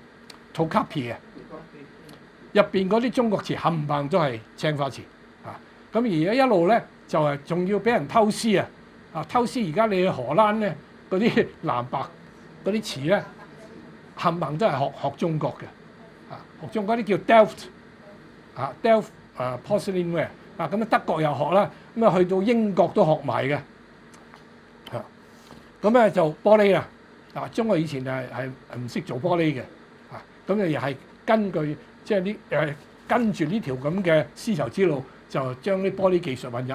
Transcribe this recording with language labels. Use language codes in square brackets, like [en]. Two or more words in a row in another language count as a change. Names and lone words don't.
[yue] 土卡皮入邊嗰啲中國瓷冚唪唥都係青花瓷咁而家一路咧就係仲要俾人偷師偷師。而家你去荷蘭咧，嗰啲藍白嗰啲瓷咧冚唪唥都係學中國嘅學中國啲叫 [en] Delft porcelain ware [yue] 咁德國又學啦，咁去到英國都學埋嘅咁咧就玻璃中國以前係唔識做玻璃嘅咁又係根據即係跟住呢條咁嘅絲綢之路，就將啲玻璃技術運入